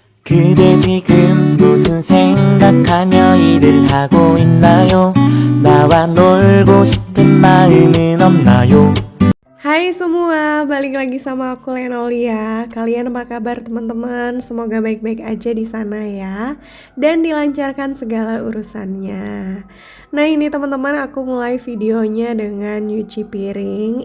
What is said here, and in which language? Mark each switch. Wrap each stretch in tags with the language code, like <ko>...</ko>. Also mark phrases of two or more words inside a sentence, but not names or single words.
<ko>그대 지금 무슨 생각하며 일을 하고 있나요? 나와 놀고 싶은 마음은 없나요?</ko> <id>Hai semua, balik lagi sama aku Lenolia. Kalian apa kabar teman-teman? Semoga baik-baik aja di sana ya, dan dilancarkan segala urusannya. Nah ini teman-teman, aku mulai videonya dengan nyuci piring.</id>